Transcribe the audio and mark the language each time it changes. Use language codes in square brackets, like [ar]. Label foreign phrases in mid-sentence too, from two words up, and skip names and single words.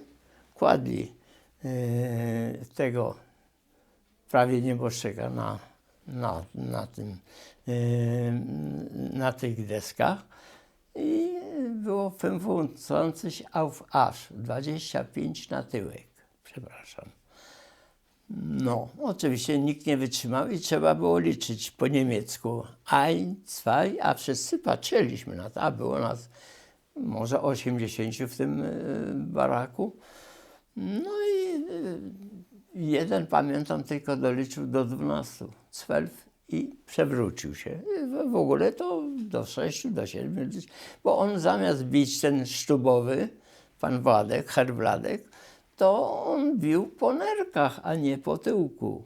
[pl] Kładli tego prawie nieboszczyka na tych deskach i było 25 [de] auf Arsch, [pl] 25 na tyłek, przepraszam. No, oczywiście nikt nie wytrzymał i trzeba było liczyć po niemiecku. [de] Ein, zwei, [pl] a wszyscy patrzyliśmy na to, a było nas może 80 w tym baraku. No i jeden, pamiętam, tylko doliczył do 12, 12 i przewrócił się. W ogóle to do 6, do 7, bo on zamiast bić ten sztubowy, pan Władek, Herr Władek, to on bił po nerkach, a nie po tyłku.